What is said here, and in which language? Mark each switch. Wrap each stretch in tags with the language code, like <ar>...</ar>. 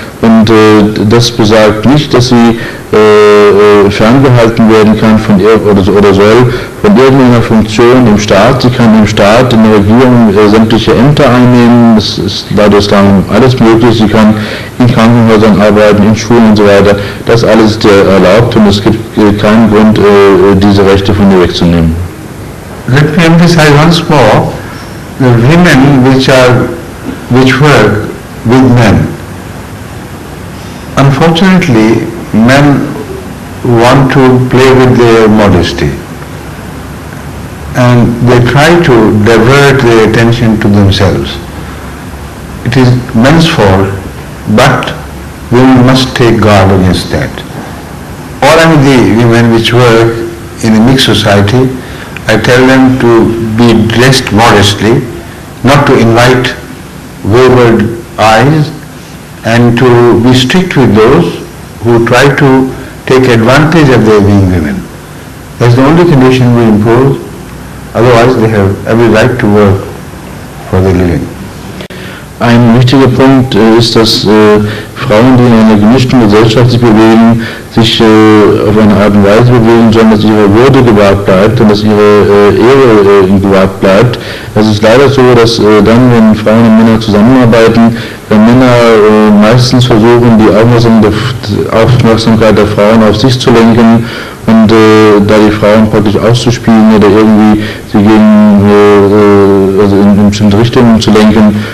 <de>Und das besagt nicht, dass sie ferngehalten werden kann von oder soll von irgendeiner Funktion im Staat. Sie kann im Staat, in der Regierung sämtliche Ämter einnehmen. Das ist laut Islam alles möglich. Sie kann in Krankenhäusern arbeiten, in Schulen und so weiter. Das alles ist erlaubt und es gibt keinen Grund, diese Rechte von ihr wegzunehmen.</de> <en>Let me emphasize once more, the women which work with men. Unfortunately, men want to play with their modesty and they try to divert their attention to themselves. It is men's fault, but women must take guard against that. Or the women which work in a mixed society, I tell them to be dressed modestly, not to invite wayward eyes, and to be strict with those who try to take advantage of their being women. That's the only condition we impose. Otherwise, they have every right to work for their living.</en> <de>Ein wichtiger Punkt ist, dass Frauen, die in einer gemischten Gesellschaft sich bewegen, sich auf eine Art und Weise bewegen sollen, dass ihre Würde gewahrt bleibt und dass ihre Ehre gewahrt bleibt. Es ist leider so, dass dann, wenn Frauen und Männer zusammenarbeiten, Männer meistens versuchen, die Aufmerksamkeit der Frauen auf sich zu lenken und da die Frauen praktisch auszuspielen oder irgendwie sie gegen, also in bestimmte Richtungen zu lenken.</de>